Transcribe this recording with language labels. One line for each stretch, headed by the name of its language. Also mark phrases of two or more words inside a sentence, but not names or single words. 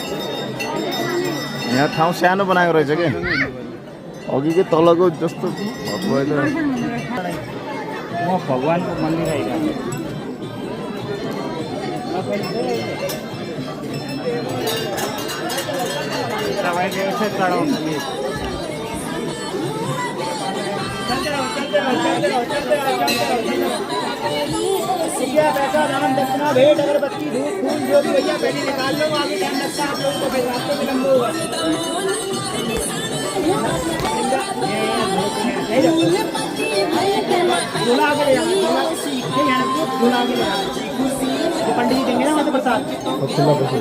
Nepali: यहाँ ठाउँ सानो बनाएको रहेछ के अघिकै तलको जस्तो म भगवानको मन्दिर आइरहेको तपाईँले यसै चढाउनु पैसा दान दक्षिणा भेंट अगरबत्ती धूप फूल
Hindi: जो भी भैया पहले निकाल लो आगे टाइम लगता है आप लोगों को फिर रास्ते में लंबा होगा झूला आगे ले जाओ झूला आगे ले जाओ पंडित जी देंगे ना वहाँ से प्रसाद चलो